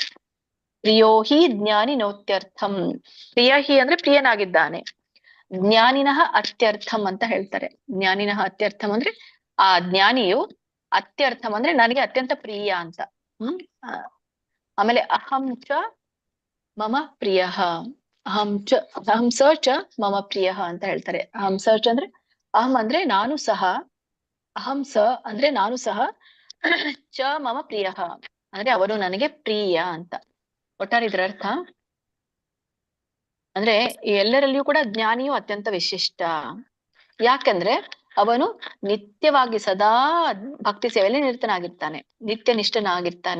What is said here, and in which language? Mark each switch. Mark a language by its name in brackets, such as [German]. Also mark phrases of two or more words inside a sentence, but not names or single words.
[Sanskrit] ಪ್ರಿಯೋ ಹಿ ಜ್ಞಾನಿ ನೋತ್ಯರ್ಥಂ. ಪ್ರಿಯ ಹಿ [Kannada] ಅಂದ್ರೆ ಪ್ರಿಯನಾಗಿದ್ದಾನೆ. [Sanskrit] ಜ್ಞಾನಿನಃ ಅತ್ಯರ್ಥಂ [Kannada] ಅಂತ ಹೇಳ್ತಾರೆ. [Sanskrit] ಜ್ಞಾನಿನಃ ಅತ್ಯರ್ಥಂ [Kannada] ಅಂದ್ರೆ ಆ ಜ್ಞಾನಿಯು, ಅತ್ಯರ್ಥಂ ಅಂದ್ರೆ ನನಗೆ ಅತ್ಯಂತ ಪ್ರಿಯ ಅಂತ. [Sanskrit] ಆಮೇಲೆ ಅಹಂ ಚ ಮಮ ಪ್ರಿಯಃ. ಅಹಂ ಸ ಚ ಮಮ ಪ್ರಿಯಃ [Kannada] ಅಂತ ಹೇಳ್ತಾರೆ. [Sanskrit] ಅಹಂ ಸ ಚ [Kannada] ಅಂದ್ರೆ ಅಹಂ ಅಂದ್ರೆ ನಾನು ಸಹ, [Sanskrit] ಅಹಂ ಸ [Kannada] ಅಂದ್ರೆ ನಾನು ಸಹ, [Sanskrit] ಚ ಮಮ ಪ್ರಿಯಃ [Kannada] ಅಂದ್ರೆ ಅವನು ನನಗೆ ಪ್ರಿಯ ಅಂತ. ಒಟ್ಟಾರೆ ಇದರ ಅರ್ಥ ಅಂದ್ರೆ ಎಲ್ಲರಲ್ಲಿಯೂ ಕೂಡ ಜ್ಞಾನಿಯು ಅತ್ಯಂತ ವಿಶಿಷ್ಟ. ಯಾಕಂದ್ರೆ ಅವನು ನಿತ್ಯವಾಗಿ ಸದಾ ಭಕ್ತಿ ಸೇವೆಯಲ್ಲಿ ನಿರತನಾಗಿರ್ತಾನೆ, ನಿತ್ಯ ನಿಷ್ಠನಾಗಿರ್ತಾನೆ.